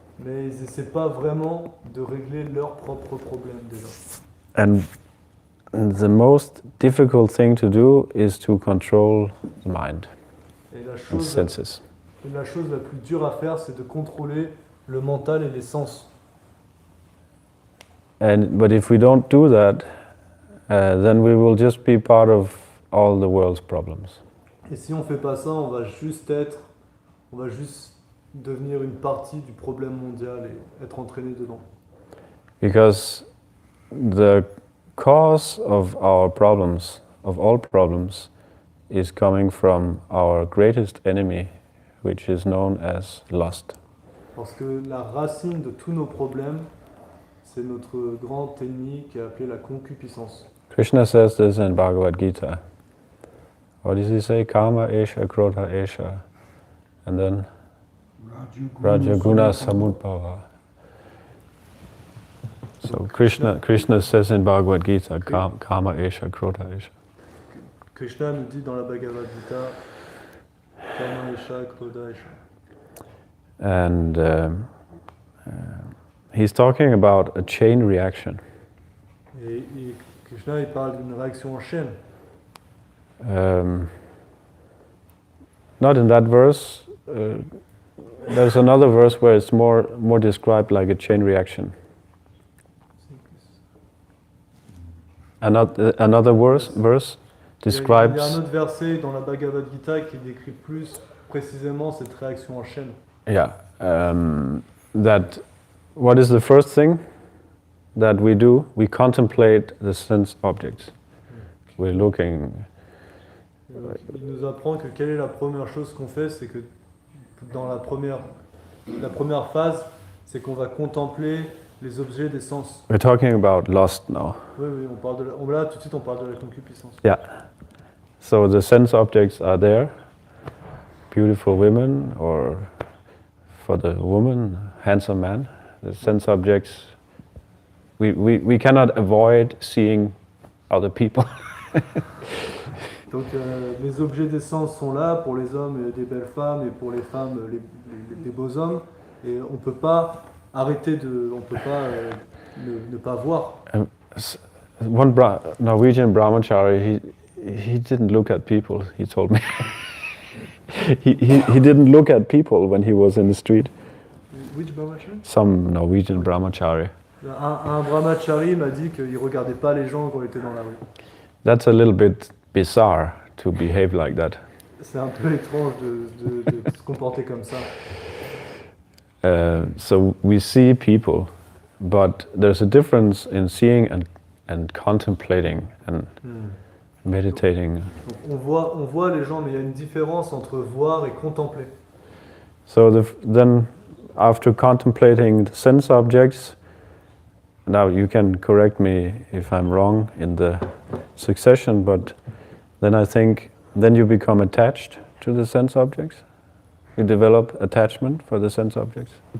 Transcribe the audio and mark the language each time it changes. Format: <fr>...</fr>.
<fr>Mais ils essaient pas vraiment de régler leurs propres problèmes déjà.</fr> <en>And the most difficult thing to do is to control the mind</en> <fr>Et la</fr> <en>and</en> <fr>chose,</fr> <en>senses.</en> <fr>la chose la plus dure à faire, c'est de contrôler le mental et les sens.</fr> <en>But if we don't do that, then we will just be part of all the world's problems.</en> <fr>Et si on fait pas ça, on va juste devenir une partie du problème mondial et être entraîné dedans.</fr> <en>Because the cause of our problems, of all problems, is coming from our greatest enemy, which is known as lust.</en> <fr>Parce que la racine de tous nos problèmes, c'est notre grand ennemi qui est appelé la concupiscence.</fr> <en>Krishna says this in Bhagavad Gita. What does he say?</en> <sa>Kama esha, krodha esha,</sa> <en>and then</en> <sa>Rajaguna Samudbhava.</sa> <en>So Krishna says in Bhagavad Gita,</en> <sa>Kama esha, krodha esha.</sa> <fr>Krishna nous dit dans la Bhagavad Gita,</fr> <sa>Kama esha, krodha esha.</sa> <en>And he's talking about a chain reaction.</en> <fr>Et Krishna il parle d'une réaction en chaîne.</fr> <en>Not in that verse. There's another verse where it's more described like a chain reaction. Another verse describes.</en> <fr>Il y a un autre verset dans la Bhagavad Gita qui décrit plus précisément cette réaction en chaîne.</fr> <en>Yeah. That what is the first thing that we do? We contemplate the sense objects. We're looking.</en> <fr>Il nous apprend que quelle est la première chose qu'on fait, c'est que dans la première phase, c'est qu'on va contempler les objets des sens.</fr> <en>We're talking about lust now.</en> <fr>Oui, on parle là tout de suite on parle de la concupiscence.</fr> <en>Yeah. So the sense objects are there, beautiful women, or for the woman, handsome man. The sense objects. We cannot avoid seeing other people.</en> <fr>Donc les objets des sens sont là pour les hommes, des belles femmes, et pour les femmes, des beaux hommes. Et on peut pas arrêter on peut pas ne pas voir.</fr> <en>One Norwegian brahmachari, he didn't look at people. He told me he didn't look at people when he was in the street. Which brahmachari? Some Norwegian brahmachari.</en> <fr>Un brahmachari m'a dit qu'il regardait pas les gens quand il était dans la rue.</fr> <en>That's a little bit bizarre to behave like that.</en> <fr>C'est un peu étrange de se comporter comme ça.</fr> <en>So we see people, but there's a difference in seeing and contemplating and meditating.</en> <fr>Donc on voit les gens, mais il y a une différence entre voir et contempler.</fr> <en>So then, after contemplating the sense objects, now you can correct me if I'm wrong in the succession, but then I think then you become attached to the sense objects. You develop attachment for the sense objects.</en>